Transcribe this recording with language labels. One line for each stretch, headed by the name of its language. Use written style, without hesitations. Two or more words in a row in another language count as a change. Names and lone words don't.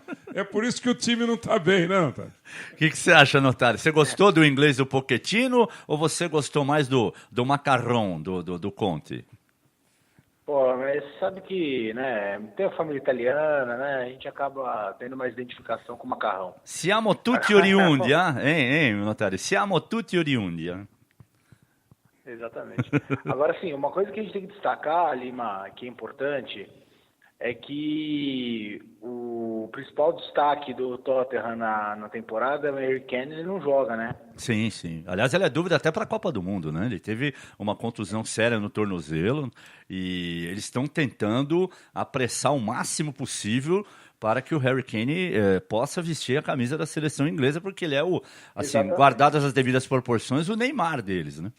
Portuguese: É por isso que o time não está bem, né, Notário? O que você acha, Notário? Você gostou do inglês do Pochettino ou você gostou mais do macarrão do Conte? Mas sabe que, né, tem a família italiana, né, a gente acaba tendo mais identificação com o macarrão.
Italian: Siamo tutti oriundi, hein, Notário? Siamo tutti oriundi,
Portuguese: Exatamente. Agora, sim, uma coisa que a gente tem que destacar, Lima, que é importante, é que o principal destaque do Tottenham na temporada, o Harry Kane, ele não joga, né? Sim, sim. Aliás, ele é dúvida até para a Copa do Mundo, né? Ele teve uma contusão séria no tornozelo e eles estão tentando apressar o máximo possível para que o Harry Kane possa vestir a camisa da seleção inglesa, porque ele é assim, guardadas as devidas proporções, o Neymar deles, né?